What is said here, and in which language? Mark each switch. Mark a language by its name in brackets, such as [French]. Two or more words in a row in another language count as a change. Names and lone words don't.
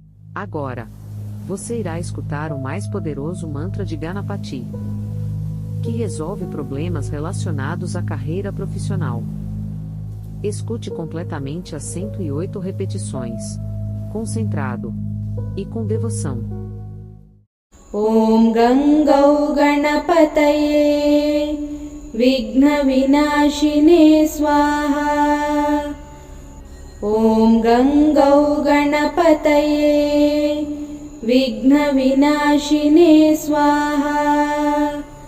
[Portuguese] Agora, você irá escutar o mais poderoso mantra de Ganapati, que resolve problemas relacionados à carreira profissional. Escute completamente as 108 repetições, concentrado e com devoção. [Sanskrit] Om Gangau Ganapataye Vighna Vinashine Swaha. Om Gangau Ganapataye Vighna Vinashine Swaha.